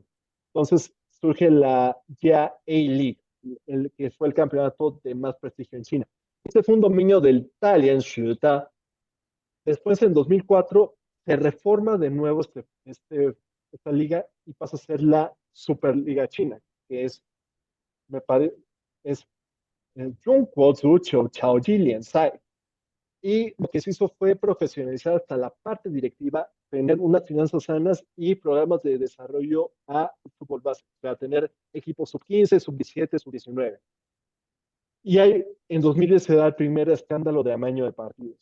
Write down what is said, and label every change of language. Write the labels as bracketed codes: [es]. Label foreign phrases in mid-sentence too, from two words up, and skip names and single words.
[es] Entonces surge la Jia A-League, que fue el campeonato de más prestigio en China. Este fue un dominio del Dalian Shuta. Después, en 2004, se reforma de nuevo esta liga y pasa a ser la Superliga China, que me parece, es 中国足球超级联赛. Y lo que se hizo fue profesionalizar hasta la parte directiva, tener unas finanzas sanas y programas de desarrollo a fútbol base, para tener equipos sub-15, sub-17, sub-19. Y ahí, en 2010 se da el primer escándalo de amaño de partidos.